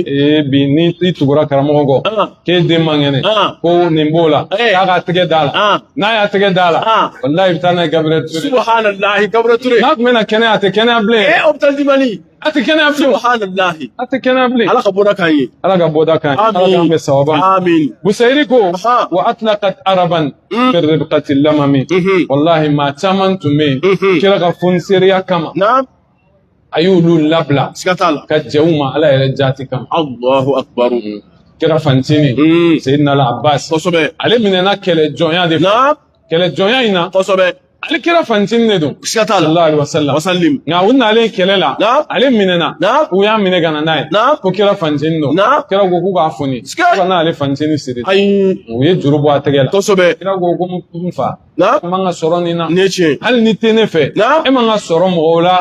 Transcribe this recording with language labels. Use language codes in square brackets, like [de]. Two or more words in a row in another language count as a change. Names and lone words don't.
[bm] bi ni i tugura karamɔgɔ kɔ k'e den man kɛnɛ ko nin b'o la k'a ka tɛgɛ d'a la n'a y'a tɛgɛ d'a la walahi i bɛ taa n'a ye Gabriel Ture subhanallahi kabura ture n'a tun bɛna kɛnɛya a tɛ kɛnɛya bilen [fr] hopital di mali [bm] a tɛ kɛnɛya bilen subhanallahi a tɛ kɛnɛya bilen ala ka bɔda kan ye ala ka bɔda kan ala k'an bɛ sababa ma amin Busayri ko [ar] وأطلقت أربا من ربقة اللمم [bm] wallahi maa caman tun bɛ yen kira ka fonisereya kama na a y'olu labila siga t'a la ka jɛw ma ala yɛrɛ jaati kama [ar] الله أكبر [bm] kira fantini Seydina Abbas kosɛbɛ ale minɛna kɛlɛ jɔnya de fɛ na kɛlɛ jɔnya in na kosɛbɛ ale kira fantini de don siga t'a la [ar] صلى الله عليه وسلم [bm] wasallim nka u nalen kɛlɛ la Na? ale minɛna Na? u y'a minɛ ka na n'a ye Na? ko kira fantini don Na? kira ko k'u k'a foni Siga. fo ka n'ale fantini siri ayi u ye juru bɔ a tɛgɛ la kosɛbɛ kira ko n fa na n man ka sɔrɔ nin na ni ye tiɲɛ hali ni tɛ ne fɛ Na? e man ka sɔrɔ mɔgɔw la